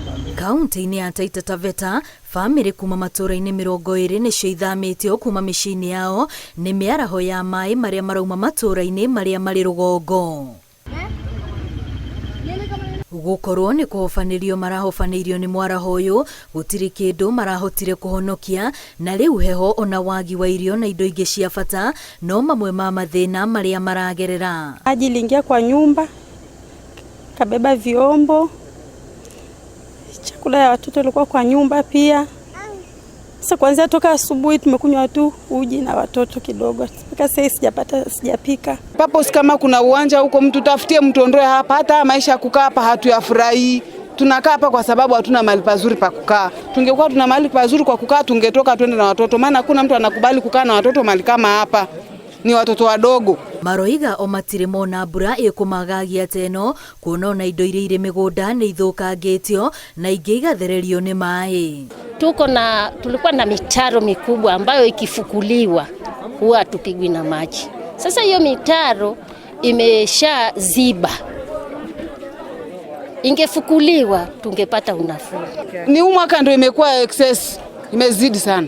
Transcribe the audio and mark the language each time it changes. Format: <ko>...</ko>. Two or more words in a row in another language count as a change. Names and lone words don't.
<ki>Kaunti-inĩ ya Taita Taveta, bamĩrĩ kuma matũra-inĩ 20 nĩcio ithamĩtio kuma mĩciĩ-inĩ yao nĩ mĩaraho ya maaĩ marĩa marauma matũra-inĩ marĩa marĩ rũgongo. Gũkorwo nĩ kũhobanĩrio marahobanĩirio nĩ mwaraho ũyũ, gũtirĩ kĩndũ marahotire kũhonokia, na rĩu heho ona wagi wa irio na indo ingĩ cia bata no mamwe ma mathĩna marĩa maragerera.</ki> <sw>Maji iliingia kwa nyumba, kabeba vyombo, chakula ya watoto ilikuwa kwa nyumba pia. Sasa kuanzia toka asubuhi tumekunywa tu uji na watoto kidogo. Mpaka sasa sijapika. Papos kama kuna uwanja huko mtu tafutie mtu ondoe hapa, hata maisha kukaa hapa hatuyafurahi. Tunakaa hapa kwa sababu hatuna mahali pazuri pa kukaa. Tungekuwa tuna mahali pazuri kwa kukaa tungetoka twende na watoto, maana hakuna mtu anakubali kukaa na watoto mahali kama hapa. Ni watoto wadogo.</sw> <ki>Maroiga o matirĩ mona mbura ĩkũmagagia teno, kuona ona indo iria irĩ mĩgũnda nĩ ithũkangĩtio na ingĩ igathererio nĩ maaĩ.</ki> <sw>Tulikuwa na mitaro mikubwa ambayo ikifukuliwa huwa tupigwi na maji. Sasa hiyo mitaro imesha ziba. Ingefukuliwa tungepata unafuu. Ni mwaka ndio imekuwa excess, imezidi sana.</sw>